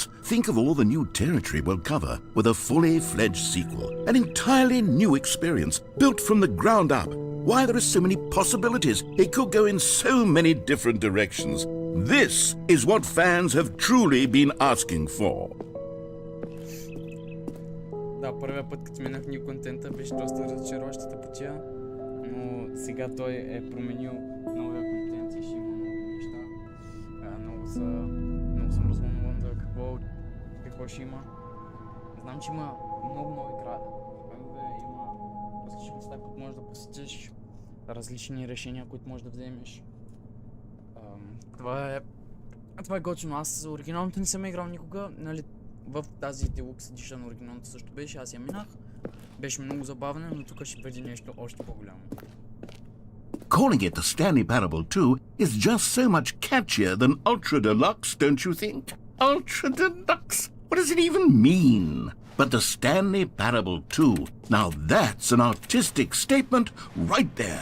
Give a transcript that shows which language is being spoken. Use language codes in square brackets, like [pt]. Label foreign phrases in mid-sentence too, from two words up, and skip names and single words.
[en] Think of all the new territory we'll cover with a fully fledged sequel. An entirely new experience, built from the ground up. Why, there are so many possibilities. It could go in so many different directions. This is what fans have truly been asking for. [bg] Да, първия път, като минах New контента, беше доста разочароващата потия, но сега той е променил новия контент и ще има нови неща. Много съм развълнуван за какво ще има. Знам, че има много нови градове, има различни места, които можеш да посетиш, различни решения, които можеш да вземеш. Това е готино. Аз оригиналното не съм играл никога, нали? В тази Deluxe Edition оригиналната също беше, аз я минах. Беше много забавно, но тук ще бъде нещо още по-голямо. [en] Calling it the Stanley Parable 2 is just so much catchier than Ultra Deluxe, don't you think? Ultra Deluxe? What does it even mean? But the Stanley Parable 2, now that's an artistic statement right there.